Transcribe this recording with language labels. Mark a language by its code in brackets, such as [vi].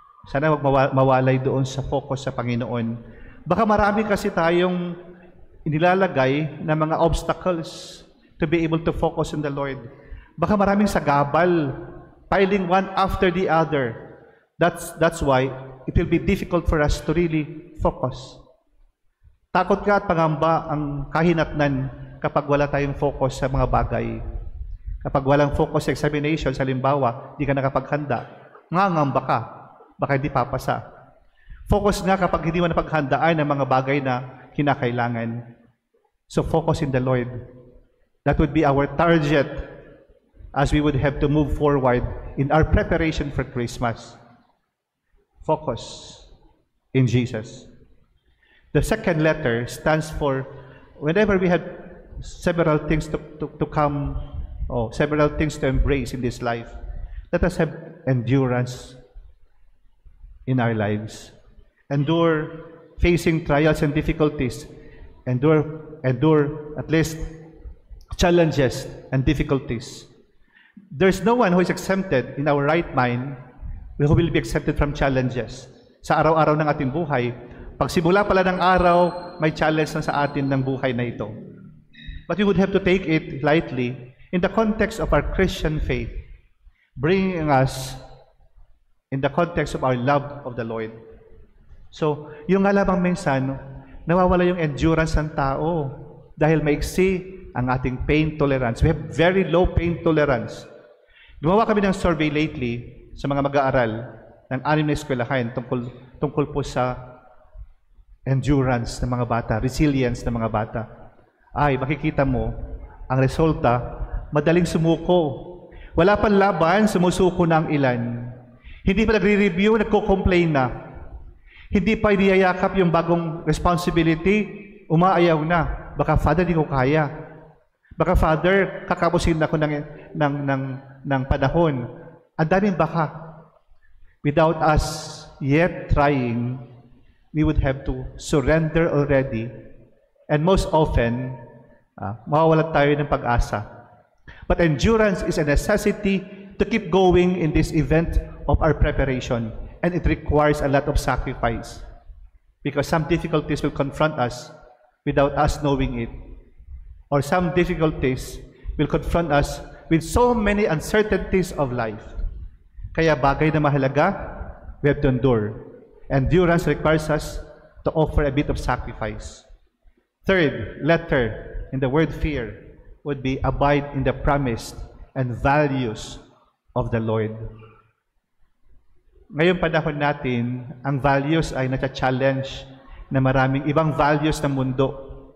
[tl] Sana wag mawalay doon sa focus sa Panginoon. Baka marami kasi tayong inilalagay na mga [en] obstacles to be able to focus on the Lord. [tl] Baka maraming sagabal, piling [en] one after the other. That's why it will be difficult for us to really focus. [tl] Takot ka at pangamba ang kahinatnan kapag wala tayong focus sa mga bagay. Kapag walang focus sa examination, sa halimbawa, di ka nakapaghanda, ngangamba ka, baka hindi papasa. Focus nga kapag hindi mo napaghandaan ang mga bagay na kinakailangan. [en] So focus in the Lord. That would be our target as we would have to move forward in our preparation for Christmas. Focus in Jesus. The second letter stands for whenever we have several things to come, several things to embrace in this life, let us have endurance in our lives. Endure facing trials and difficulties. Endure at least challenges and difficulties. There's no one who is exempted in our right mind who will be exempted from challenges. [tl] Sa araw-araw ng ating buhay, pag simula pala ng araw, may challenge na sa atin ng buhay na ito. [en] But we would have to take it lightly in the context of our Christian faith, bringing us in the context of our love of the Lord. [tl] So, yung nga lamang minsan, nawawala yung endurance ng tao dahil maiksi ang ating pain tolerance. [en] We have very low pain tolerance. [tl] Gumawa kami ng survey lately sa mga mag-aaral ng 6 na eskwelahan tungkol po sa endurance ng mga bata, resilience ng mga bata. Ay, makikita mo, ang resulta, madaling sumuko. Wala pang laban, sumusuko na ang ilan. Hindi pa nagre-review, nagko-complain na. Hindi pa iniyayakap yung bagong responsibility, umaayaw na. Baka, Father, di ko kaya. Baka, Father, kakapusin ako ng panahon. Ang daming baka. [en] Without us yet trying, we would have to surrender already. And most often, [tl] mawawalan tayo ng pag-asa. [en] But endurance is a necessity to keep going in this event of our preparation. And it requires a lot of sacrifice. Because some difficulties will confront us without us knowing it. Or some difficulties will confront us with so many uncertainties of life. [tl] Kaya bagay na mahalaga, [en] we have to endure. Endurance requires us to offer a bit of sacrifice. Third letter in the word fear would be abide in the promise and values of the Lord. [tl] Ngayong panahon natin, ang values ay nata-challenge na maraming ibang values ng mundo.